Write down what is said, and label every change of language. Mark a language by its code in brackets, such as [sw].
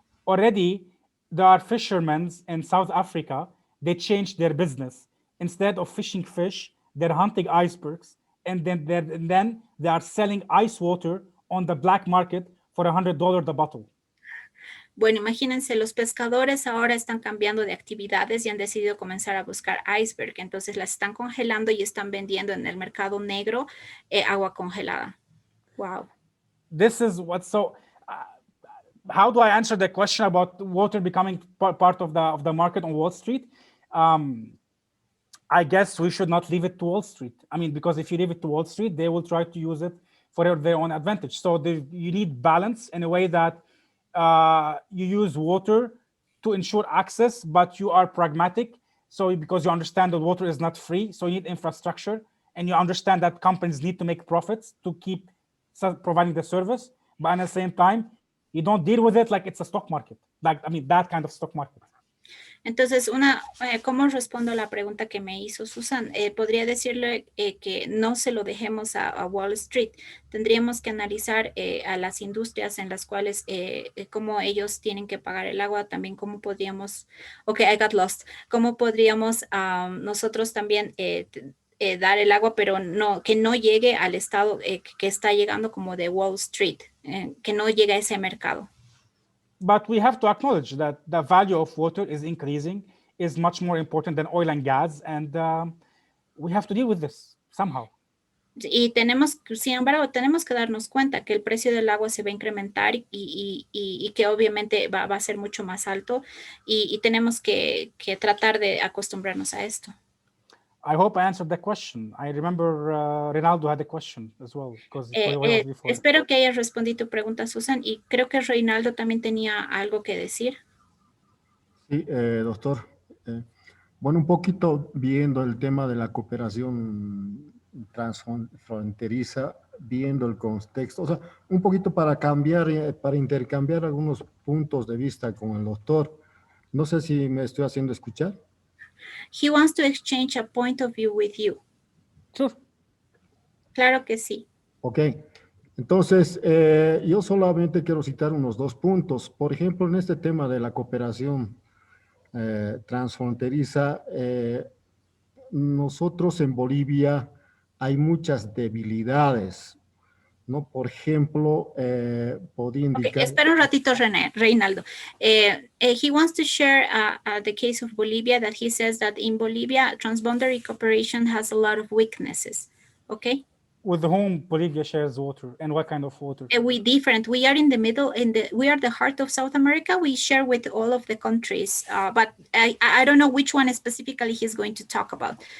[en] Already, there are fishermen in South Africa. They changed their business. Instead of fishing fish, they're hunting icebergs, and then they are selling ice water on the black market for $100 the bottle. [es] Bueno, imagínense, los pescadores ahora están cambiando de actividades y han decidido comenzar a buscar iceberg. Entonces las están congelando y están vendiendo en el mercado negro agua congelada. [en] Wow. This is how do I answer the question about water becoming part of the market on Wall Street? I guess we should not leave it to Wall Street. I mean, because if you leave it to Wall Street, they will try to use it for their own advantage. So you need balance in a way that you use water to ensure access, but you are pragmatic. So because you understand that water is not free, so you need infrastructure, and you understand that companies need to make profits to keep providing the service. But at the same time, you don't deal with it like it's a stock market. That kind of stock market. [es] Entonces, ¿cómo respondo a la pregunta que me hizo Susan? Podría decirle que no se lo dejemos a Wall Street. Tendríamos que analizar a las industrias en las cuales, cómo ellos tienen que pagar el agua, también cómo podríamos, [en] I got lost, [es] cómo podríamos nosotros también dar el agua, pero que no llegue al estado que está llegando como de Wall Street, que no llegue a ese mercado. [en] But we have to acknowledge that the value of water is increasing, is much more important than oil and gas, and we have to deal with this somehow. [es] Y sin embargo, tenemos que darnos cuenta que el precio del agua se va a incrementar y que obviamente va a ser mucho más alto y tenemos que tratar de acostumbrarnos a esto. [en] I hope I answered the question. I remember Ronaldo had a question as well. [es] Espero que hayas respondido tu pregunta, Susan, y creo que Reinaldo también tenía algo que decir. Sí, doctor. Bueno, un poquito viendo el tema de la cooperación transfronteriza, viendo el contexto, o sea, un poquito para cambiar, para intercambiar algunos puntos de vista con el doctor. No sé si me estoy haciendo escuchar. [en] He wants to exchange a point of view with you. Sure. [es] Claro que sí. [en] Ok. [es] Entonces, yo solamente quiero citar unos 2 puntos. Por ejemplo, en este tema de la cooperación transfronteriza, nosotros en Bolivia hay muchas debilidades, ¿no? Por ejemplo, podría indicar... Espera un ratito, Reinaldo. [en] He wants to share the case of Bolivia, that he says that in Bolivia, transboundary cooperation has a lot of weaknesses, okay? With whom Bolivia shares water and what kind of water? We different. We are in the middle, we are the heart of South America. We share with all of the countries, but I don't know which one specifically he's going to talk about.